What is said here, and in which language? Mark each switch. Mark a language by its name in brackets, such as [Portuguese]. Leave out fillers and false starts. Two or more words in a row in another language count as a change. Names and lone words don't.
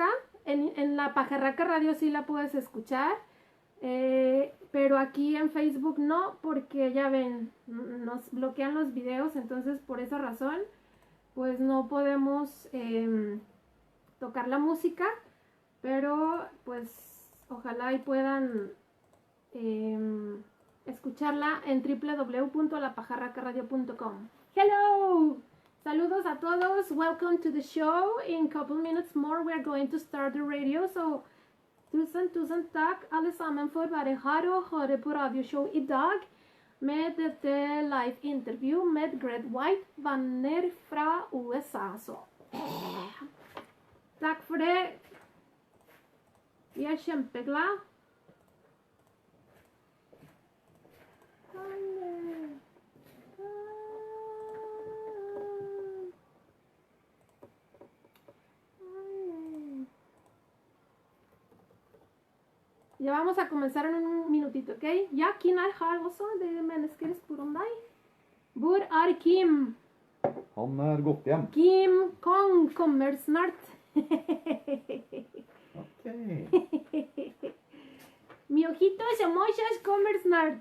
[Spanish] En la Pajarraca Radio sí la puedes escuchar, pero aquí en Facebook no, porque ya ven, nos bloquean los videos, entonces por esa razón pues no podemos tocar la música, pero pues ojalá y puedan escucharla en www.lapajarracaradio.com. Hello! Saludos a todos. [English] Welcome to the show. In a couple minutes more we are going to start the radio. [Norwegian] So tusen takk alle sammen for å være her og høre på radioshow i dag med dette [English] live interview [Norwegian] med Greg White, venner fra USA. Så takk for det. Vi er kjempeglade. [Spanish] Ya vamos a comenzar en un minutito, ¿ok? [Norwegian] Ja, Kim er her også. Det er mennesker spør om deg. Hvor er Kim? Han er gått hjem. Kim Kong kommer snart. Ok. [Spanish] Mi ojito [Norwegian] Samosas kommer snart.